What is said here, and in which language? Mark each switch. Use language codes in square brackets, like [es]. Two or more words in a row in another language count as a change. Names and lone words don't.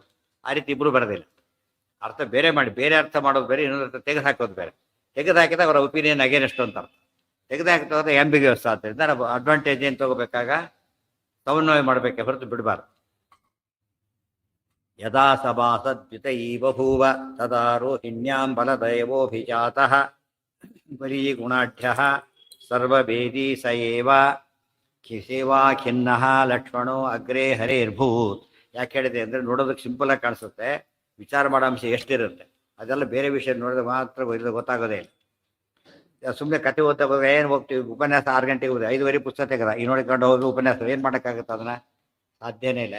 [kn] ಆ ರೀತಿ ಇಬ್ರು ಬರೋದಿಲ್ಲ. ಅರ್ಥ ಬೇರೆ ಮಾಡಿ, ಬೇರೆ ಅರ್ಥ ಮಾಡೋದು ಬೇರೆ, ಇನ್ನೊಂದು ಅರ್ಥ ತೆಗೆದು ಹಾಕೋದು ಬೇರೆ. ತೆಗೆದು ಹಾಕಿದಾಗ ಅವರ [en] opinion against [kn] ಅಂತ ಅರ್ಥ. ತೆಗೆದು ಹಾಕಿದಾಗ ಆಂಬಿಗ್ಯೂಸ್ ಆದ್ದರಿಂದ ನಾವು ಅಡ್ವಾಂಟೇಜ್ ಏನು ತಗೋಬೇಕಾಗ ಸಮನ್ವಯ ಮಾಡಬೇಕೆ ಹೊರತು ಬಿಡಬಾರ್ದು. [sa] ಯದಾ ಸಭಾಸದ್ವಿತೈ ಬಭೂವ ತದಾ ರೋಹಿಣ್ಯಾಂ ಬಲದೈವೋಭಿಜಾತಃ ಬಲೀ ಗುಣಾಢ್ಯಃ ಸರ್ವವೇದಿ ಸ ಏವ ಸೇವಾ ಖಿನ್ನಃ ಲಕ್ಷ್ಮಣೋ ಅಗ್ರೇ ಹರೇರ್ಭೂತ್. [kn] ಯಾಕೆ ಹೇಳಿದೆ ಅಂದರೆ ನೋಡೋದಕ್ಕೆ ಸಿಂಪಲ್ ಆಗಿ ಕಾಣಿಸುತ್ತೆ, ವಿಚಾರ ಮಾಡೋ ಅಂಶ ಎಷ್ಟಿರುತ್ತೆ. ಅದೆಲ್ಲ ಬೇರೆ ವಿಷಯ ನೋಡಿದ್ರೆ ಮಾತ್ರ ಗೊತ್ತಾಗೋದೇ ಇಲ್ಲ. ಸುಮ್ಮನೆ ಕತೆ ಓದ್ತಾ ಹೋದ್ರೆ ಏನು ಹೋಗ್ತೀವಿ, ಉಪನ್ಯಾಸ 6 ಗಂಟೆಗೆ ಹೋದ್ರೆ 5:30 ಪುಸ್ತಕ ತೆಗೆದ ಈ ನೋಡಿಕೊಂಡು ಹೋಗಿ ಉಪನ್ಯಾಸ ಏನು ಮಾಡೋಕ್ಕಾಗುತ್ತೆ, ಅದನ್ನ ಸಾಧ್ಯನೇ ಇಲ್ಲ.